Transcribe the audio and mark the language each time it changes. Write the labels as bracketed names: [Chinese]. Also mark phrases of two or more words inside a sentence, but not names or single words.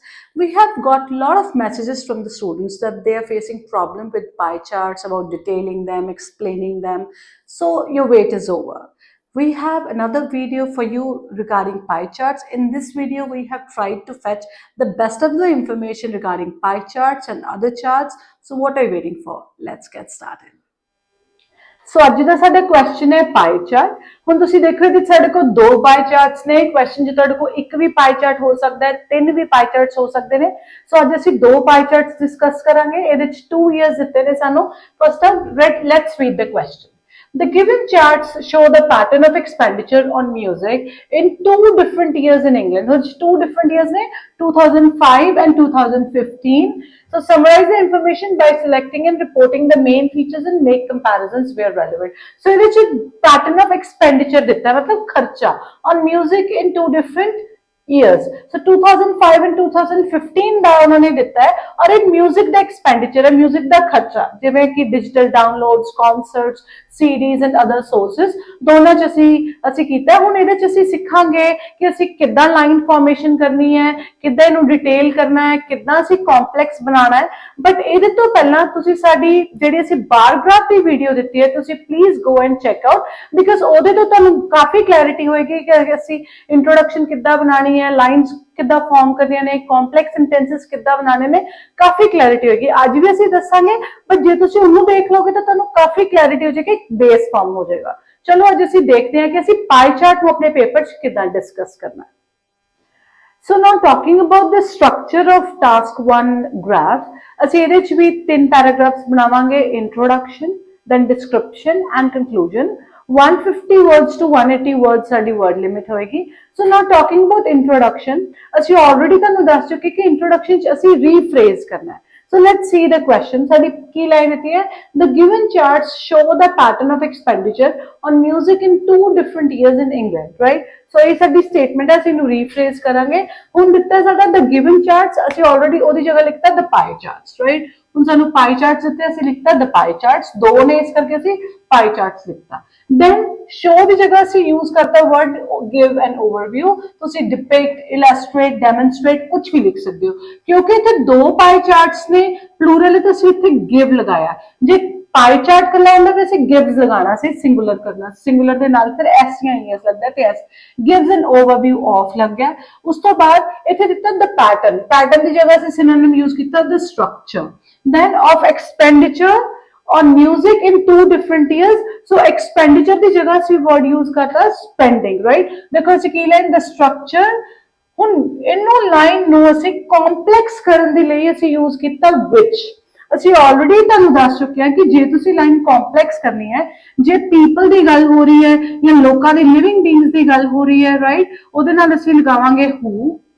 [English] We have got a lot of messages from the students that they are facing problem with pie charts, about detailing them, explaining them. So, your wait is over. We have another video for you regarding pie charts. In this video, we have tried to fetch the best of the information regarding pie charts and other charts. So, what are you waiting for? Let's get started. [Punjabi] ਸੋ ਅਜ ਕਾ ਸਾਡਾ ਕ੍ਵੇਸ਼ਚਨ ਹੈ [English] pie chart. [Punjabi] ਹੁਣ ਤੁਸੀਂ ਦੇਖੋ ਕਿ ਸਾਡੇ ਕੋਲ ਦੋ [English] pie charts [Punjabi] ने। ਕ੍ਵੇਸ਼ਚਨ ਜੋ ਤੁਹਾਡੇ ਕੋਲ ਇੱਕ ਭੀ [English] pie chart [Punjabi] ਹੋ ਸਕਤਾ ਹੈ, ਤੀਨ ਭੀ [English] pie charts [Punjabi] ਹੋ ਸਕਤੇ ਹੈਂ। ਸੋ ਅਜ ਅਸੀਂ ਦੋ [English] pie charts discuss [Punjabi] ਕਰਾਂਗੇ। ਇਹਦੇ ਵਿਚ 2 ईयर्स ਦਿੱਤੇ ਨੇ ਸਾਨੂ। [English] first let's read the question. The given charts show the pattern of expenditure on music in two different years in England. Which two different years ne? 2005 and 2015. So summarize the information by selecting and reporting the main features and make comparisons where relevant. So this is pattern of expenditure [Punjabi] ਦਿਤਾ ਹੈ, ਮਤਲਬ ਖਰਚਾ [English] on music in two different years. [Punjabi] So 2005 and 2015 ਦਾ ਉਹਨਾਂ ਨੇ ਦਿੱਤਾ ਹੈ। ਔਰ ਏਕ म्यूजिक ਦਾ एक्सपेंडिचर है, म्यूजिक ਦਾ ਖਰਚਾ, ਜਿਵੇਂ ਕਿ [English] digital downloads, concerts, CDs and other sources, [Punjabi] ਦੋਨਾਂ ਚ ਅਸੀਂ ਕੀਤਾ। ਹੁਣ ਇਹਦੇ ਚ ਅਸੀਂ ਸਿੱਖਾਂਗੇ ਕਿ ਅਸੀਂ ਕਿੱਦਾਂ [English] line formation [Punjabi] ਕਰਨੀ ਹੈ, ਕਿੱਦਾਂ ਇਹਨੂੰ ਡਿਟੇਲ ਕਰਨਾ ਹੈ, ਕਿੱਦਾਂ ਅਸੀਂ ਕੰਪਲੈਕਸ ਬਣਾਉਣਾ ਹੈ। ਬਟ ਇਹਦੇ ਤੋਂ ਪਹਿਲਾਂ ਤੁਸੀਂ ਸਾਡੀ ਜਿਹੜੀ ਅਸੀਂ [English] bar graph [Punjabi] ਦੀ ਵੀਡੀਓ ਦਿੱਤੀ ਹੈ, ਤੁਸੀਂ [English] please go and check out, because [Punjabi] ਉਹਦੇ ਤੋਂ ਤੁਹਾਨੂੰ ਕਾਫੀ ਕਲੈਰਿਟੀ ਹੋਏਗੀ ਕਿ ਅਸੀਂ ਇੰਟਰੋਡਕਸ਼ਨ ਕਿੱਦਾਂ ਬਣਾਣੀ ਹੈ, ਲਾਈਨਸ ਕਿੱਦਾਂ ਫਾਰਮ ਕਰਨੀਆਂ ਨੇ, [English] complex sentences [Punjabi] ਕਿੱਦਾਂ ਬਣਾਉਣੇ ਨੇ, ਕਾਫੀ ਕਲੈਰਿਟੀ ਹੋਏਗੀ। ਅੱਜ ਵੀ ਅਸੀਂ ਦੱਸਾਂਗੇ, ਪਰ ਜੇ ਤੁਸੀਂ ਉਹਨੂੰ ਦੇਖ ਲਓਗੇ ਤਾਂ ਤੁਹਾਨੂੰ ਕਾਫੀ ਕਲੈਰਿਟੀ ਹੋ ਜਾਏਗੀ, [English] base form [Punjabi] ਹੋ ਜਾਏਗਾ। ਚਲੋ ਅੱਜ ਅਸੀਂ ਦੇਖਦੇ ਹਾਂ ਕਿ ਅਸੀਂ [English] pie chart [Punjabi] ਨੂੰ ਆਪਣੇ ਪੇਪਰ 'ਚ ਕਿੱਦਾਂ ਡਿਸਕਸ ਕਰਨਾ ਹੈ। [English] So now talking about the structure of task 1 graph, [Punjabi] ਅਸੀਂ ਇਹਦੇ 'ਚ ਵੀ 3 paragraphs ਬਣਾਵਾਂਗੇ, [English] introduction, then description and conclusion। 150 words to 180 words ਸਾਡੀ word limit ਹੋਏਗੀ। So now talking about introduction, [Punjabi] ਅਸੀਂ already ਤੁਹਾਨੂੰ ਦੱਸ ਚੁੱਕੇ ਕਿ introduction 'ਚ ਅਸੀਂ rephrase ਕਰਨਾ ਹੈ। [English] So let's see the question। [Punjabi] ਸਾਡੀ ਕੀ ਲਾਈਨ ਦਿੱਤੀ ਹੈ? [English] The given charts show the pattern of expenditure on music in two different years in England, right? [Punjabi] So ਇਹ ਸਾਡੀ ਸਟੇਟਮੈਂਟ ਹੈ, ਅਸੀਂ ਇਹਨੂੰ ਰੀਫਰੇਜ਼ ਕਰਾਂਗੇ। ਹੁਣ ਦਿੱਤਾ ਸਾਡਾ [English] the given charts, [Punjabi] ਅਸੀਂ already ਉਹਦੀ ਜਗ੍ਹਾ ਲਿਖਤਾ [English] the pie charts, [Punjabi] right? ਹੁਣ ਸਾਨੂੰ [English] pie charts [Punjabi] ਦਿੱਤੇ, ਅਸੀਂ ਲਿਖਤਾ [English] the pie charts, [Punjabi] ਦੋ ਨੇ ਇਸ ਕਰਕੇ ਅਸੀਂ [English] pie charts [Punjabi] ਲਿਖਤਾ। [English] then show [Punjabi] ਦੀ ਜਗ੍ਹਾ ਅਸੀਂ [English] यूज करता word give an overview, [Punjabi] ਤੁਸੀਂ [English] depict, illustrate, demonstrate [Punjabi] ਕੁਝ ਵੀ ਲਿਖ ਸਕਦੇ ਹੋ। ਕਿਉਂਕਿ ਇੱਥੇ ਦੋ ਪਾਈ ਚਾਰਟਸ ਨੇ, ਪਲੂਰਲ ਹੈ, ਤਾਂ ਅਸੀਂ ਇੱਥੇ give ਲਗਾਇਆ। ਜੇ [English] pie chart [Punjabi] ਕਰਨਾ ਹੁੰਦਾ ਤਾਂ ਅਸੀਂ gives ਲਗਾਣਾ ਸੀ, ਸਿੰਗੂਲਰ ਕਰਨਾ, ਸਿੰਗੂਲਰ ਦੇ ਨਾਲ ਫਿਰ s ਜਾਂ es ਲੱਗਦਾ ਤੇ [English] s gives an overview of [Punjabi] ਲੱਗ ਗਿਆ। ਉਸ ਤੋਂ ਬਾਅਦ ਇੱਥੇ ਦਿੱਤਾ [English] the pattern, [Punjabi] pattern ਦੀ ਜਗ੍ਹਾ ਅਸੀਂ synonym यूज ਕੀਤਾ [English] the structure, then of expenditure on music in two different years। [Punjabi] So expenditure ਦੀ ਜਗ੍ਹਾ ਅਸੀਂ [English] word use [Punjabi] ਕਰਤਾ spending, right? ਦੇਖੋ ਅਸੀਂ ਕੀ ਲਾਈਨ [English] the structure। [Punjabi] ਹੁਣ ਇਹਨੂੰ ਲਾਈਨ ਨੂੰ ਅਸੀਂ ਕੰਪਲੈਕਸ ਕਰਨ ਦੇ ਲਈ ਅਸੀਂ use ਕੀਤਾ which। ਅਸੀਂ ਆਲਰੇਡੀ ਤੁਹਾਨੂੰ ਦੱਸ ਚੁੱਕੇ ਹਾਂ ਕਿ ਜੇ ਤੁਸੀਂ ਲਾਈਨ ਕੰਪਲੈਕਸ ਕਰਨੀ ਹੈ, ਜੇ ਪੀਪਲ ਦੀ ਗੱਲ ਹੋ ਰਹੀ ਹੈ ਜਾਂ ਲੋਕਾਂ ਦੀ [English] living beings [Punjabi] ਦੀ ਗੱਲ ਹੋ ਰਹੀ ਹੈ, ਰਾਈਟ, ਉਹਦੇ ਨਾਲ ਅਸੀਂ ਲਗਾਵਾਂਗੇ who।